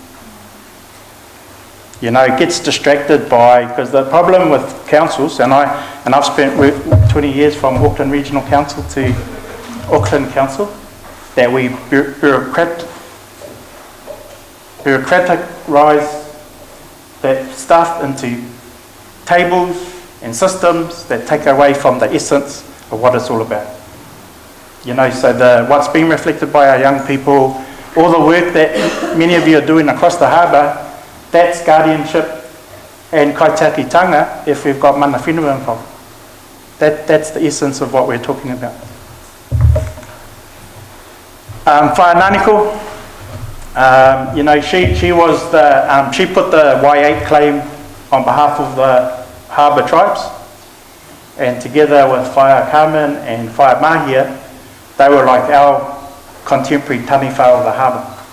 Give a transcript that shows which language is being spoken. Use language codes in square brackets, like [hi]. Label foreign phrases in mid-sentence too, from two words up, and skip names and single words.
[en] You know, it gets distracted by, because the problem with councils, and I've spent 20 years from Auckland Regional Council to Auckland Council, that we bureaucratise that stuff into tables and systems that take away from the essence of what it's all about. You know, so what's being reflected by our young people, all the work that many of you are doing across the harbour, that's guardianship and kaitiakitanga if we've got [mi] mana whenua [en] involved. That's the essence of what we're talking about. Whainaniko, you know, she was the, she put the Y8 claim on behalf of the harbour tribes, and together with Whaia Carmen and Whaia Mahia, they were like our contemporary taniwha of the harbour.